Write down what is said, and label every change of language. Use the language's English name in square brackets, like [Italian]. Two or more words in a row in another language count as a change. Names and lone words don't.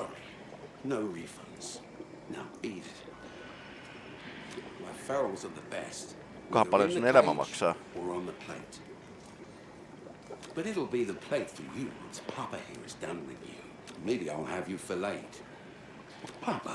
[English] No refunds. Now eat it. My ferals are the best. [Finnish] Kuinka paljon sun elämä maksaa? [English] Or on the plate. But it'll be the plate for you once Papa here is done with you. Maybe I'll have you filleted. Papa.